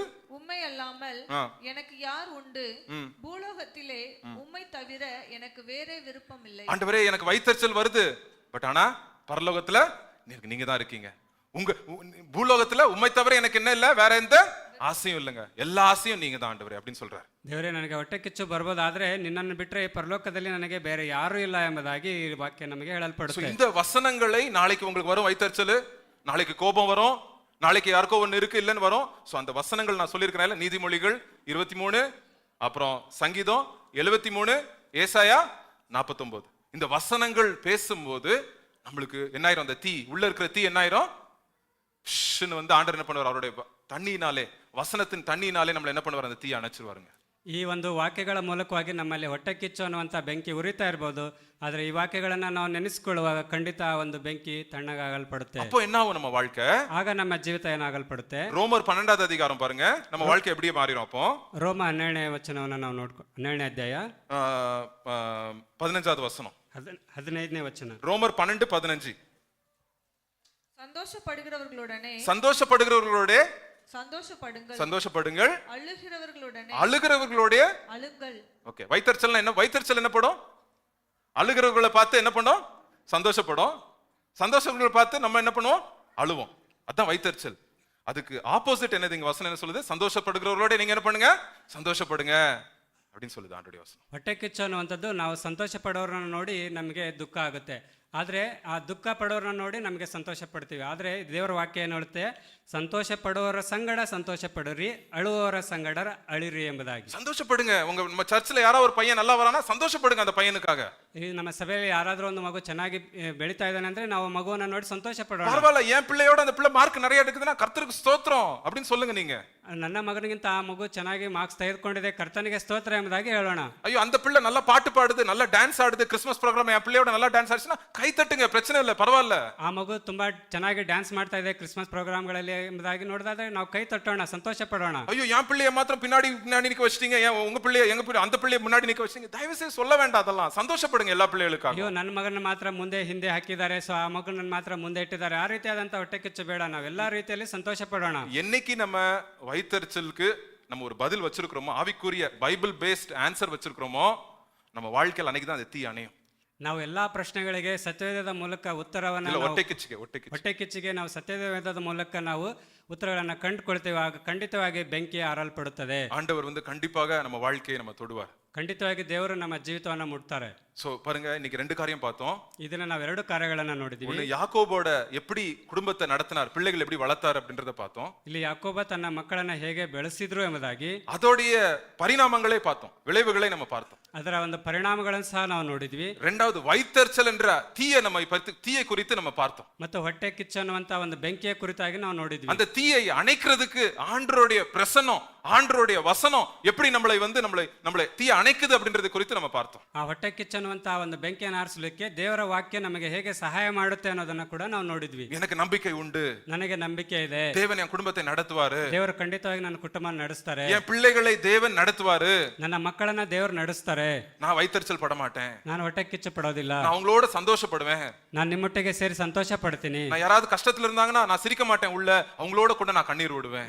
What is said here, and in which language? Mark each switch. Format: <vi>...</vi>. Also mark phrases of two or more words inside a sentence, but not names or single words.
<ta>உம்மை அல்லாமல் எனக்கு யார் உண்டு, பூலோகத்திலே உம்மை தவிர எனக்கு வேறே விருப்பம் இல்லை. ஆண்டவரே எனக்கு வைத்தறிச்சல் வருது, பட் ஆனா பரலோகத்துல நீங்க தான் இருக்கீங்க. உங்க பூலோகத்துல உம்மை தவிர எனக்கு என்ன இல்ல, வேற எந்த ஆசையும் இல்லைங்க, எல்லா ஆசையும் நீங்க தான் ஆண்டவரே அப்படின்னு சொல்றாரு.</ta> <kn>ದೇವರೇ ನನಗೆ ಹೊಟ್ಟೆ ಕಿಚ್ಚು ಬರ್ಬೋದಾದ್ರೆ ನಿನ್ನನ್ನು ಬಿಟ್ಟರೆ ಈ ಪರಲೋಕದಲ್ಲಿ ನನಗೆ ಬೇರೆ ಯಾರೂ ಇಲ್ಲ ಎಂಬುದಾಗಿ ಈ ವಾಕ್ಯ ನಮಗೆ ಹೇಳಲ್ಪಡುತ್ತೆ.</kn> <ta>இந்த வசனங்களை நாளைக்கு உங்களுக்கு வரும் வைத்தறிச்சல், நாளைக்கு கோபம் வரும், நாளைக்கு யாருக்கோ ஒண்ணு இருக்கு இல்லன்னு வரும். சோ அந்த வசனங்கள் நான் சொல்லியிருக்கிறேன், நீதிமொழிகள் 23, அப்புறம் சங்கீதம் 73, ஏசாயா 49. இந்த வசனங்கள் பேசும்போது நம்மளுக்கு என்ன ஆயிரும், அந்த தீ உள்ள இருக்கிற தீ என்ன ஆயிரும், வந்து ஆண்டவர் என்ன பண்ணுவார், அவருடைய தண்ணியினாலே, வசனத்தின் தண்ணியினாலே நம்மள என்ன பண்ணுவார், அந்த தீ அணைச்சிருவாருங்க.</ta> <kn>ಈ ಒಂದು ವಾಕ್ಯಗಳ ಮೂಲಕವಾಗಿ ನಮ್ಮಲ್ಲಿ ಹೊಟ್ಟೆ ಕಿಚ್ಚು ಅನ್ನುವಂಥ ಬೆಂಕಿ ಉರಿತಾ ಇರ್ಬೋದು, ಆದರೆ ಈ ವಾಕ್ಯಗಳನ್ನ ನಾವು ನೆನೆಸ್ಕೊಳ್ಳುವಾಗ ಖಂಡಿತ ಆ ಒಂದು ಬೆಂಕಿ ತಣ್ಣಗಾಗಲ್ಪಡುತ್ತೆ.</kn> <ta>அப்போ என்ன ஆகும் நம்ம வாழ்க்கை,</ta> <kn>ಆಗ ನಮ್ಮ ಜೀವಿತ ಏನಾಗಲ್ಪಡುತ್ತೆ.</kn> <ta>ரோமர் 12வது அதிகாரம் பாருங்க, நம்ம வாழ்க்கை எப்படி மாறிடும். அப்போ</ta> <kn>ರೋಮ 12ನೇ ವಚನವನ್ನು ನಾವು 12ನೇ ಅಧ್ಯಾಯ</kn> <ta>15வது வசனம்,</ta> <kn>15ನೇ ವಚನ.</kn> <ta>ரோமர் 12:15. சந்தோஷப்படுகிறவர்களுடனே சந்தோஷப்படுங்கள், அழுகிறவர்களுடனே அழுகிறவர்களோட ஓகே. வைத்தறிச்சல் என்ன, வைத்தறிச்சல் என்ன படும், அழுகிறவர்களை பார்த்து என்ன பண்ணும், சந்தோஷப்படும், சந்தோஷங்களை பார்த்து நம்ம என்ன பண்ணுவோம், அழுவோம். அதான் வைத்தறிச்சல். அதுக்கு ஆப்போசிட் என்னது, இங்க வசனம் என்ன சொல்லுது, சந்தோஷப்படுகிறவர்களோட நீங்க என்ன பண்ணுங்க, சந்தோஷப்படுங்க அப்படின்னு சொல்லுது ஆண்டவருடைய வசனம்.</ta> <kn>ಹೊಟ್ಟೆ ಕಿಚ್ಚು ಅನ್ನುವಂಥದ್ದು ನಾವು ಸಂತೋಷ ಪಡೋರನ್ನ ನೋಡಿ ನಮಗೆ ದುಃಖ ಆಗುತ್ತೆ, ಆದರೆ ಆ ದುಃಖ ಪಡೋರನ್ನ ನೋಡಿ ನಮಗೆ ಸಂತೋಷ ಪಡ್ತೀವಿ. ಆದರೆ ದೇವರ ವಾಕ್ಯ ಏನು ಹೇಳುತ್ತೆ, ಸಂತೋಷ ಪಡುವವರ ಸಂಗಡ ಸಂತೋಷ ಪಡುರಿ, ಅಳುವವರ ಸಂಗಡ ಅಳಿರಿ ಎಂಬುದಾಗಿ.</kn> <ta>சந்தோஷப்படுங்க. நம்ம சர்ச்சில் யாரோ ஒரு பையன் நல்லா வரானா சந்தோஷப்படுங்க அந்த பையனுக்காக.</ta> <kn>ಈ ನಮ್ಮ ಸಭೆಯಲ್ಲಿ ಯಾರಾದರೂ ಒಂದು ಮಗು ಚೆನ್ನಾಗಿ ಬೆಳೀತಾ ಇದ್ದಾನೆ ಅಂದ್ರೆ ನಾವು ಮಗುವನ್ನ ನೋಡಿ ಸಂತೋಷ ಪಡೋಣ.</kn> <ta>பரவாயில்ல, என் பிள்ளையோட அந்த பிள்ளை மார்க் நிறைய எடுக்குதுன்னா கர்த்தருக்கு ஸ்தோத்திரம் அப்படின்னு சொல்லுங்க நீங்க.</ta> <kn>ನನ್ನ ಮಗನಿಗಿಂತ ಆ ಮಗು ಚೆನ್ನಾಗಿ ಮಾರ್ಕ್ಸ್ ತೆಗೆದುಕೊಂಡಿದೆ, ಕರ್ತನಿಗೆ ಸ್ತೋತ್ರ ಎಂಬುದಾಗಿ ಹೇಳೋಣ.</kn> <ta>ஐயோ அந்த பிள்ளை நல்லா பாட்டு பாடுது, நல்லா டான்ஸ் ஆடுது,</ta> <en>Christmas program</en> <ta>என் பிள்ளையோட நல்லா டான்ஸ் ஆடுச்சுன்னா கை தட்டுங்க, பிரச்சனை இல்லை, பரவாயில்ல.</ta> <kn>ಆ ಮಗು ತುಂಬಾ ಚೆನ್ನಾಗಿ ಡ್ಯಾನ್ಸ್ ಮಾಡ್ತಾ ಇದೆ</kn> <en>Christmas programಗಳಲ್ಲಿ</en> <kn>ಎಂಬುದಾಗಿ ನೋಡಿದ್ರೆ ನಾವು ಕೈ ತಟ್ಟೋಣ, ಸಂತೋಷ ಪಡೋಣ.</kn> <ta>ஐயோ என் பிள்ளைய மாத்திரம் பின்னாடி நிக்க வச்சிட்டீங்க, உங்க பிள்ளைய எங்க பிள்ளை அந்த பிள்ளைய முன்னாடி நிக்க வச்சிட்டீங்க, தயவு செய்து சொல்ல வேண்டாம். அதெல்லாம் சந்தோஷப்படுங்க எல்லா பிள்ளைகளுக்காக.</ta> <kn>ಅಯ್ಯೋ ನನ್ನ ಮಗನ ಮಾತ್ರ ಮುಂದೆ ಹಿಂದೆ ಹಾಕಿದ್ದಾರೆ, ಸೊ ಆ ಮಗನ ಮಾತ್ರ ಮುಂದೆ ಇಟ್ಟಿದ್ದಾರೆ, ಆ ರೀತಿಯಾದಂತ ಹೊಟ್ಟೆ ಕಿಚ್ಚು ಬೇಡ. ನಾವು ಎಲ್ಲಾ ರೀತಿಯಲ್ಲಿ ಸಂತೋಷ ಪಡೋಣ.</kn> <ta>என்னைக்கு நம்ம வைத்தறிச்சலுக்கு நம்ம ஒரு பதில் வச்சிருக்கிறோமோ, ஆவிக்குரிய</ta> <en>Bible based answer</en> <ta>வச்சிருக்கிறோமோ, நம்ம வாழ்க்கையில் அன்னைக்கு தான் அந்த தீ அணையும்.</ta> <kn>ನಾವು ಎಲ್ಲಾ ಪ್ರಶ್ನೆಗಳಿಗೆ ಸತ್ಯವೇದದ ಮೂಲಕ ಉತ್ತರವನ್ನು, ಹೊಟ್ಟೆ ಕಿಚ್ಚಿಗೆ ನಾವು ಸತ್ಯವೇದದ ಮೂಲಕ ನಾವು ಉತ್ತರಗಳನ್ನು ಕಂಡುಕೊಳ್ತೇವೆ, ಆಗ ಖಂಡಿತವಾಗಿ ಬೆಂಕಿ ಆರಲ್ಪಡುತ್ತದೆ.</kn> <ta>ஆண்டவர் வந்து கண்டிப்பாக நம்ம வாழ்க்கையை நம்ம தொடுவார்.</ta> <kn>ಖಂಡಿತವಾಗಿ ದೇವರು ನಮ್ಮ ಜೀವಿತವನ್ನ ಮುಟ್ತಾರೆ.</kn> <ta>சோ பாருங்க, இன்னைக்கு ரெண்டு காரியம் பார்த்தோம்.</ta> <kn>ಇದನ್ನ ನಾವು ಎರಡು ಕಾರ್ಯಗಳನ್ನ ನೋಡಿದ್ವಿ.</kn> <ta>ஒன்னு யாக்கோபோட எப்படி குடும்பத்தை நடத்தினார், பிள்ளைகள் எப்படி வளர்த்தார் அப்படின்றத பார்த்தோம்.</ta> <kn>ಇಲ್ಲಿ ಯಾಕೋಬ ತನ್ನ ಮಕ್ಕಳನ್ನ ಹೇಗೆ ಬೆಳೆಸಿದ್ರು ಎಂಬುದಾಗಿ,</kn> <ta>அதோடைய பரிணாமங்களை பார்த்தோம், விளைவுகளை நம்ம பார்த்தோம்,</ta> <kn>ಅದರ ಒಂದು ಪರಿಣಾಮಗಳನ್ನು ಸಹ ನಾವು ನೋಡಿದ್ವಿ.</kn> <ta>ரெண்டாவது வைத்தறிச்சல் என்ற தீயை குறித்து நம்ம பார்த்தோம்.</ta> <kn>ಮತ್ತು ಹೊಟ್ಟೆ ಕಿಚ್ಚು ಅನ್ನುವಂತ ಒಂದು ಬೆಂಕಿಯ ಕುರಿತಾಗಿ ನಾವು ನೋಡಿದ್ವಿ.</kn> <ta>அந்த தீயை அணைக்கிறதுக்கு ஆண்டவருடைய பிரசன்னம், ஆண்டவருடைய வசனம் எப்படி நம்மளை தீயை அணைக்குது அப்படின்றது குறித்து நம்ம பார்த்தோம்.</ta> <kn>ಆ ಹೊಟ್ಟೆ ಕಿಚ್ಚು ಅನ್ನುವಂತ ಒಂದು ಬೆಂಕಿಯನ್ನು ಆರಿಸಲಿಕ್ಕೆ ದೇವರ ವಾಕ್ಯ ನಮಗೆ ಹೇಗೆ ಸಹಾಯ ಮಾಡುತ್ತೆ ಅನ್ನೋದನ್ನ ಕೂಡ ನಾವು ನೋಡಿದ್ವಿ.</kn> <ta>எனக்கு நம்பிக்கை உண்டு,</ta> <kn>ನನಗೆ ನಂಬಿಕೆ ಇದೆ,</kn> <ta>தேவன் என் குடும்பத்தை நடத்துவாரு,</ta> <kn>ದೇವರು ಖಂಡಿತವಾಗಿ ನನ್ನ ಕುಟುಂಬ ನಡೆಸ್ತಾರೆ,</kn> <ta>என் பிள்ளைகளை தேவன் நடத்துவாரு,</ta> <kn>ನನ್ನ ಮಕ್ಕಳನ್ನ ದೇವರು ನಡೆಸ್ತಾರೆ,</kn> <ta>நான் வைத்தறிச்சல் பட மாட்டேன்,</ta> <kn>ನಾನು ಹೊಟ್ಟೆ ಕಿಚ್ಚು ಪಡೋದಿಲ್ಲ,</kn> <ta>நான் அவங்களோட சந்தோஷப்படுவேன்,</ta> <kn>ನಾನು ನಿಮ್ಮೊಟ್ಟಿಗೆ ಸೇರಿ ಸಂತೋಷ ಪಡ್ತೀನಿ,</kn> <ta>நான் யாராவது கஷ்டத்துல இருந்தாங்கன்னா நான் சிரிக்க மாட்டேன், உள்ள அவங்களோட கூட நான் கண்ணீர் விடுவேன்,</ta>